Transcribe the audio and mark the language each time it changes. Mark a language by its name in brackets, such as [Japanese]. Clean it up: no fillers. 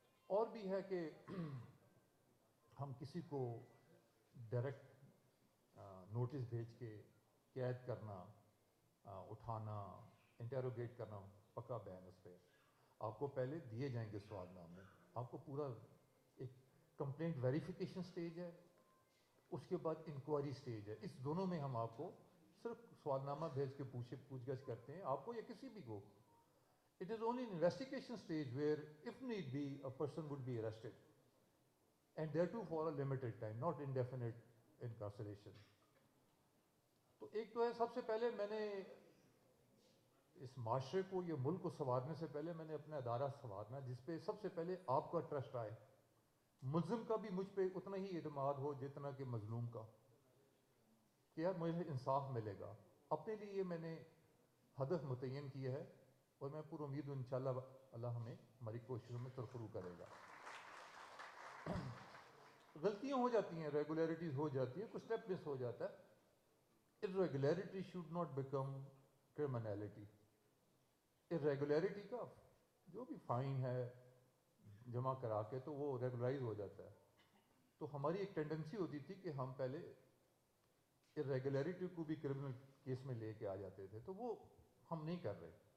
[Urdu] اور بھی ہے کہ ہم کسی کو ڈائریکٹ نوٹس بھیج کے قید کرنا, اٹھانا, انٹیروگیٹ کرنا, پکا بین اس پہ. آپ کو پہلے دیے جائیں گے سوال نامے. آپ کو پورا ایک کمپلینٹ ویریفیکیشن سٹیج ہے, اس کے بعد انکوائری سٹیج ہے. اس دونوں میں ہم آپ کو صرف سوال نامہ بھیج کے پوچھ گچھ کرتے ہیں, آپ کو یا کسی بھی کو. [English] It is only an investigation stage where, if need be, a person would be arrested. And thereto for a limited time, not indefinite incarceration. [Urdu] تو ایک تو ہے, سب سے پہلے میں نے اس معاشرے کو, یہ ملک کو سنوارنے سے پہلے میں نے اپنا ادارہ سنوارنا, جس پہ سب سے پہلے آپ کا ٹرسٹ آئے. ملزم کا بھی مجھ پہ اتنا ہی اعتماد ہو جتنا کہ مظلوم کا, کہ یار مجھے انصاف ملے گا. اپنے لیے یہ میں نے ہدف متعین کیا ہے, اور میں پوری امید ہوں انشاءاللہ اللہ ہمیں ہماری کوششوں میں سرخرو کرے گا. غلطیاں ہو جاتی ہیں, ریگولیرٹیز ہو جاتی ہیں, کچھ اسٹیپ مس ہو جاتا ہے. [English] irregularity should not become criminality. [Urdu] irregularity کا جو بھی فائن ہے جمع کرا کے تو وہ ریگولرائز ہو جاتا ہے. تو ہماری ایک ٹینڈنسی ہوتی تھی کہ ہم پہلے irregularity کو بھی کرمنل کیس میں لے کے آ جاتے تھے, تو وہ ہم نہیں کر رہے.